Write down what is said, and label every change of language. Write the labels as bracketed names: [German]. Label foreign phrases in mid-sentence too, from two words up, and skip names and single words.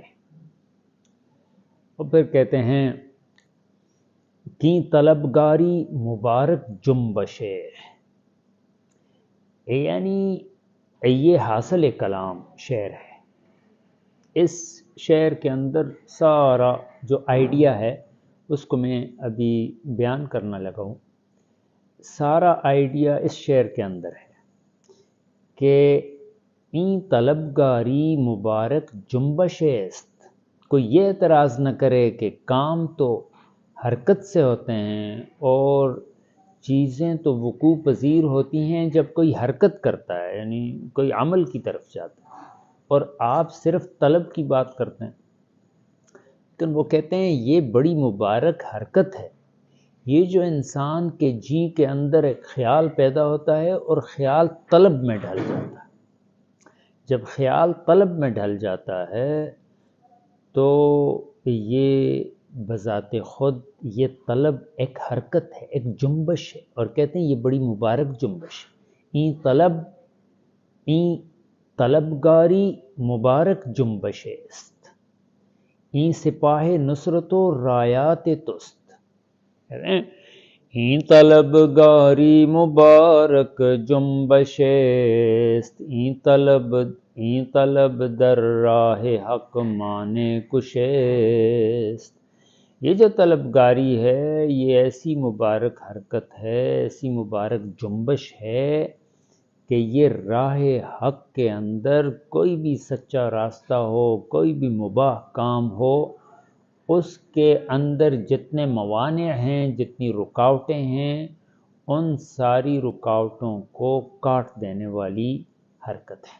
[Urdu] اور پھر کہتے ہیں کی [Persian] طلبگاری مبارک جنبش، [Urdu] یعنی یہ حاصل کلام شعر ہے۔ اس شعر کے اندر سارا جو آئیڈیا ہے اس کو میں ابھی بیان کرنا لگا ہوں۔ سارا آئیڈیا اس شعر کے اندر ہے کہ [Persian] این طلبگاری مبارک جنبش است۔ [Urdu] کوئی یہ اعتراض نہ کرے کہ کام تو حرکت سے ہوتے ہیں اور چیزیں تو وقوع پذیر ہوتی ہیں جب کوئی حرکت کرتا ہے، یعنی کوئی عمل کی طرف جاتا ہے، اور آپ صرف طلب کی بات کرتے ہیں۔ لیکن وہ کہتے ہیں یہ بڑی مبارک حرکت ہے، یہ جو انسان کے جی کے اندر ایک خیال پیدا ہوتا ہے اور خیال طلب میں ڈھل جاتا ہے۔ جب خیال طلب میں ڈھل جاتا ہے تو یہ بذات خود یہ طلب ایک حرکت ہے، ایک جنبش ہے، اور کہتے ہیں یہ بڑی مبارک جنبش ہے۔ [Persian] این طلبگاری مبارک جنبش است، این سپاہ نصرت و رایات توست۔ این طلبگاری مبارک جنبش است، این طلب در راہ حق مانے کش است۔ [Urdu] یہ جو طلبگاری ہے یہ ایسی مبارک حرکت ہے، ایسی مبارک جنبش ہے کہ یہ راہ حق کے اندر کوئی بھی سچا راستہ ہو، کوئی بھی مباح کام ہو، اس کے اندر جتنے موانع ہیں، جتنی رکاوٹیں ہیں، ان ساری رکاوٹوں کو کاٹ دینے والی حرکت ہے۔